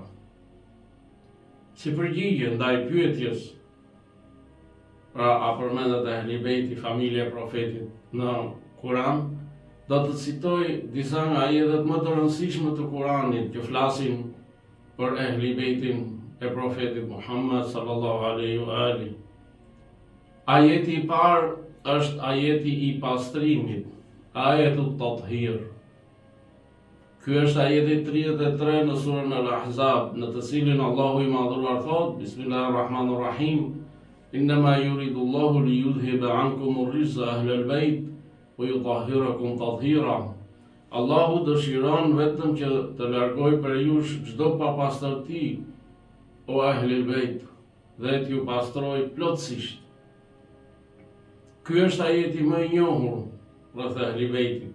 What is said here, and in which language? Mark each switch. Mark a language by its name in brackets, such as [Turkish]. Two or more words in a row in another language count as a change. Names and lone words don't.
[Albanian] Si përgjigje ndaj pyetjes, pra a përmendet ehli bejti, familja e profetit në Kur'an, do të citoj disa nga ajetet më të rëndësishme të Kuranit që flasin për ehli bejtin e profetit Muhammed [Arabic] صلى الله عليه وآله. [Albanian] Ajeti i parë është ajeti i pastrimit, [Arabic] آية التطهير. [Albanian] Ky është ajeti 33 në surën Al-Ahzab, në të cilin Allahu i madhruar thot: [Arabic] بسم الله الرحمن الرحيم إنما يريد الله ليذهب عنكم الرجس أهل البيت ويطهركم تطهيرا. [Albanian] Allahu dëshiron vetëm që të largoj për ju çdo papastërti, o ahlul bejt, dhe t'ju pastroj plotësisht. Ky është ajeti më i njohur rreth ahlul bejtit.